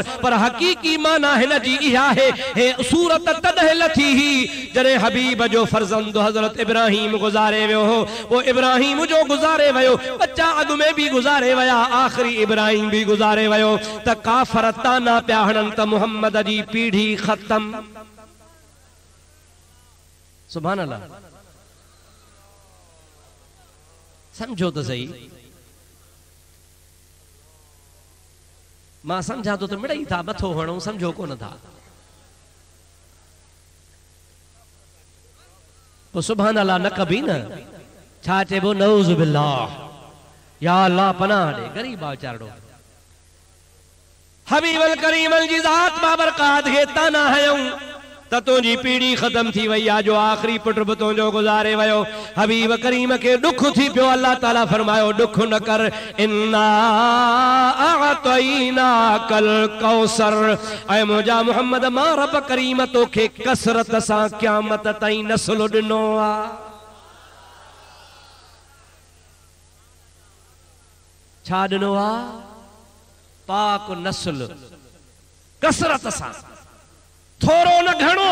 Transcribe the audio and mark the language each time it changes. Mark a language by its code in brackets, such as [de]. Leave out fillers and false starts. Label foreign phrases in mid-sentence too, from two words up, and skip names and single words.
[sd] पर हकीकी माना हिन जी इहा आहे, हे सूरत तॾहिं लथी ही जॾहिं हबीब जो फर्ज़ंद हज़रत इब्राहिम गुज़ारे वियो हो। वो इब्राहिम जो गुज़ारे वियो, बच्चा अॻु में बि गुज़ारे विया, आख़िरी इब्राहिम बि गुज़ारे वियो। त काफ़र ताना पिया हणनि त मुहम्मद जी पीढ़ी ख़तम। सुभान अल्लाह, समझो तो सही। मां समझा तो मिड़ई था मथो हणो, समझो कोन था। तो सुभान अल्लाह न कभी न छा चइबो [ar] نعوذ بالله, [sd] या अल्लाह पनाह दे गरीब आचारड़ो। हबीबुल करीम जी ज़ात बाबरकात खे ताना हयूं त तुंहिंजी पीढ़ी ख़त्म थी वई आहे, जो आख़िरी पुट बि तुंहिंजो गुज़ारे वियो। हबीब करीम खे दुख थी पियो, अल्लाह ताला फरमायो दुख न कर, [ar] إنا أعطيناك الكوثر. [sd] ऐं मुंहिंजा मोहम्मद मां रब करीम तोखे कसरत सां क़यामत ताईं नस्ल ॾिनो आहे। छा ॾिनो आहे? पाक नस्ल, कसरत सां, थोरो न घणो।